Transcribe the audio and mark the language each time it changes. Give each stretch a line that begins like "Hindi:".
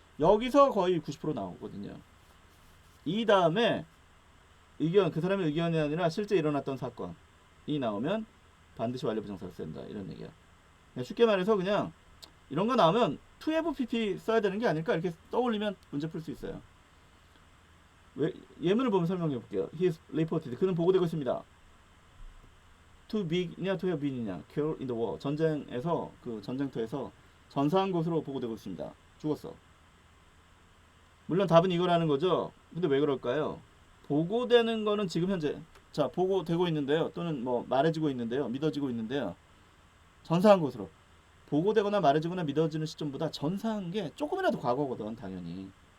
Korean: 여기서 거의 90% 나오거든요. 이 다음에 의견, 그 사람의 의견이 아니라 실제 일어났던 사건이 나오면 반드시 완료 부정사를 쓴다, 이런 얘기야. 그냥 쉽게 말해서 그냥 이런 거 나오면 to have pp 써야 되는 게 아닐까 이렇게 떠올리면 문제 풀 수 있어요. 예문을 보면 설명해 볼게요.
English: He is reported.
Korean: 그는 보고되고 있습니다.
English: To be이냐 to have been이냐. Killed in the war.
Korean: 전쟁에서 그 전쟁터에서 전사한 것으로 보고되고 있습니다. 죽었어. 물론 답은 이거라는 거죠. 근데 왜 그럴까요? 보고되는 거는 지금 현재 자 보고되고 있는데요. 또는 뭐 말해지고 있는데요. 믿어지고 있는데요. 전사한 것으로 보고되거나 말해지거나 믿어지는 시점보다 전사한 게 조금이라도 과거거든 당연히.